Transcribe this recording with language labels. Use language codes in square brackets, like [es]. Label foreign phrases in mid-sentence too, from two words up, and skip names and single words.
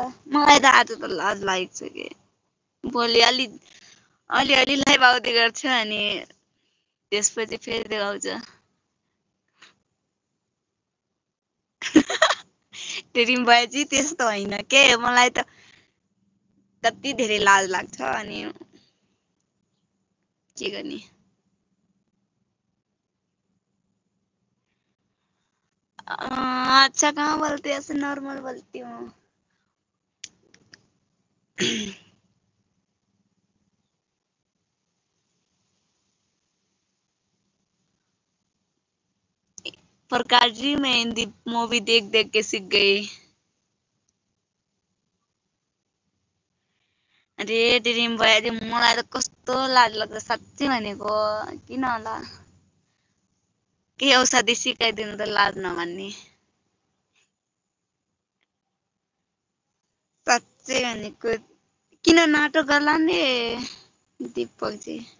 [ne] मलाई त आज त लाज लागेको छ कि भोलि अलि लाइभ आउँदै गर्छु अनि त्यसपछि फेरि देखाउँछ। डेरिम भएजी त्यस्तो होइन के, मलाई त कति धेरै लाज लाग्छ अनि के गर्ने। [hi] अच्छा कहाँ बोलते ऐसे नॉर्मल बोलती हूँ। प्रकाश जी मैं हिंदी मूवी देख देख के सीख गई। [ne] अरे ड्रिम भयो मलाई त कस्तो लाज लाग्छ साँच्चै भनेको। किन होला के औषधि सिकाइदिनु त लाज नमान्ने। साँच्चै भनेको किन नाटक गर्ला नि दीपक जी।